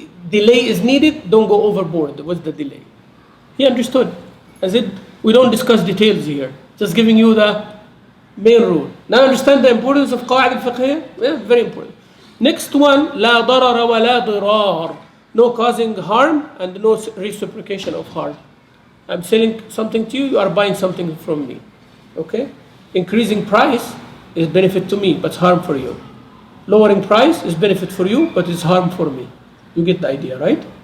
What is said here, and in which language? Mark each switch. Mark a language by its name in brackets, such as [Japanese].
[English] Delay is needed, don't go overboard with the delay. He understood. I said, we don't discuss details here. Just giving you the main rule. Now understand the importance of قواعد الفقهية? Yeah, very important. Next one, [Arabic] لا ضرر ولا ضرار. [English] No causing harm and no reciprocation of harm. I'm selling something to you, you are buying something from me. Okay? Increasing price is benefit to me, but it's harm for you. Lowering price is benefit for you, but it's harm for me. You get the idea, right?